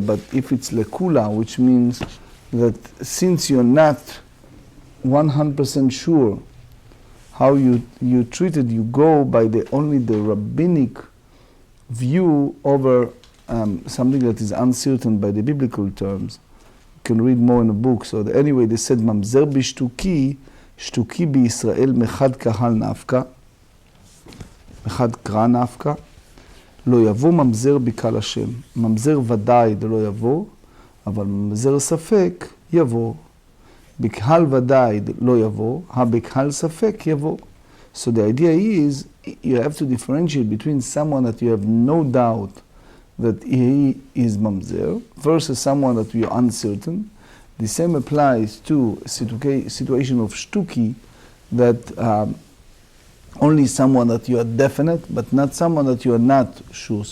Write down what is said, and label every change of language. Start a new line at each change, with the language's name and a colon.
English: But if it's lekula, which means that since you're not 100% sure how you treat it, you go by only the rabbinic view over something that is uncertain by the biblical terms. You can read more in the book. So anyway, they said
Hebrew: mamzer b'shtuki, shtuki b'Yisrael mechad kahal nafka, mechad kra nafka, לא יבוא ממזר בקהל השם. ממזר ודאי דלא יבוא, אבל ממזר ספק יבוא. בקהל ודאי לא יבוא, הבקהל ספק יבוא.
English: So the idea is, you have to differentiate between someone that you have no doubt that he is mamzer versus someone that you are uncertain. The same applies to a situation of shtuki, that only someone that you are definite, but not someone that you are not sure.